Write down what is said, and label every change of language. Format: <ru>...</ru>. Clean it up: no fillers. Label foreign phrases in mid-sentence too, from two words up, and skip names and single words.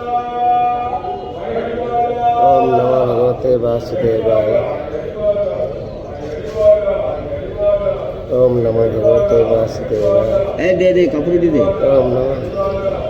<sa>ओम नमो भगवते वासुदेवाय। ओम नमो भगवते वासुदेवाय।</sa> <hi>दे दे कपड़े दे दे।</hi> <sa>ओम नमो</sa>